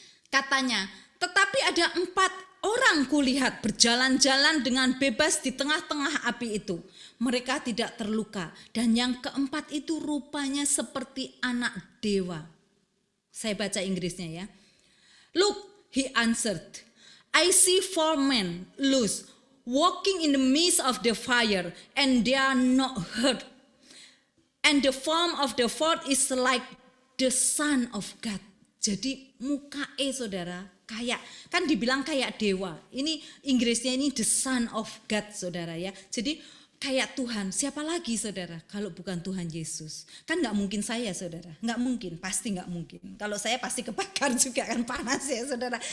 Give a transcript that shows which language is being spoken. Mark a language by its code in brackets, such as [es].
[id] Katanya, tetapi ada 4 orang kulihat berjalan-jalan dengan bebas di tengah-tengah api itu. Mereka tidak terluka, dan yang keempat itu rupanya seperti anak dewa. Saya baca Inggrisnya ya. [en] Look, he answered, I see 4 men loose, walking in the midst of the fire, and they are not hurt. And the form of the fourth is like the Son of God. [id] Jadi mukae saudara kayak, kan dibilang kayak dewa. Ini Inggrisnya ini [en] the Son of God [id] saudara ya. Jadi kayak Tuhan. Siapa lagi saudara kalau bukan Tuhan Yesus? Kan gak mungkin saya saudara, gak mungkin, pasti gak mungkin. Kalau saya pasti kebakar juga kan, panas ya saudara.